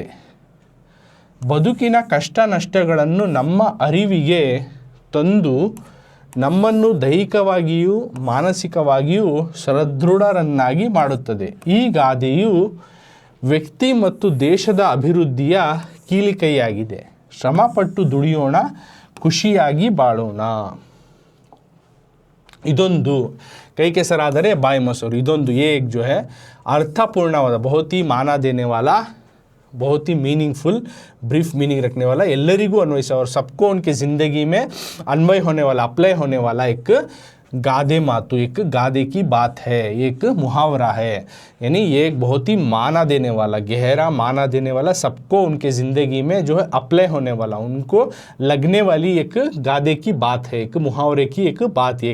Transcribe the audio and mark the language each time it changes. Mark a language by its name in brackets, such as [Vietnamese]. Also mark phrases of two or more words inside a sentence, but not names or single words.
[Kannada] ಬದುಕಿನ ಕಷ್ಟ ನಷ್ಟಗಳನ್ನು ನಮ್ಮ ಅರಿವಿಗೆ ತಂದು ನಮ್ಮನ್ನು ದೈಹಿಕವಾಗಿಯೂ ಮಾನಸಿಕವಾಗಿಯೂ ಸದೃಢರನ್ನಾಗಿ ಮಾಡುತ್ತದೆ. ಈ ಗಾದೆಯು ವ್ಯಕ್ತಿ ಮತ್ತು ದೇಶದ ಅಭಿವೃದ್ಧಿಯ ಕೀಲಿಕೈಯಾಗಿದೆ. ಶ್ರಮಪಟ್ಟು ದುಡಿಯೋಣ, ಖುಷಿಯಾಗಿ ಬಾಳೋಣ. ಇದೊಂದು ಕೈ ಕೆಸರಾದರೆ ಬಾಯಿ ಮೊಸರು. [Hindi] ಇದೊಂದು एक जो है अर्थपूर्णवाद, बहुत ही माना देने वाला, बहुत ही मीनिंगफुल, [English] brief meaning [Hindi] रखने वाला, [Kannada] ಎಲ್ಲರಿಗೂ ಅನ್ವಯಿಸ [Hindi] और सबको उनके ज़िंदगी में अन्वय होने वाला, अप्लाई होने वाला एक [Kannada] ಗಾದೆ ಮಾತು, [Hindi] एक गादे की बात है, एक मुहावरा है. यानी ये एक बहुत ही माना देने वाला, गहरा माना देने वाला, सबको उनके ज़िंदगी में जो है अप्लाई होने वाला, उनको लगने वाली एक गादे की बात है, एक मुहावरे की एक बात है.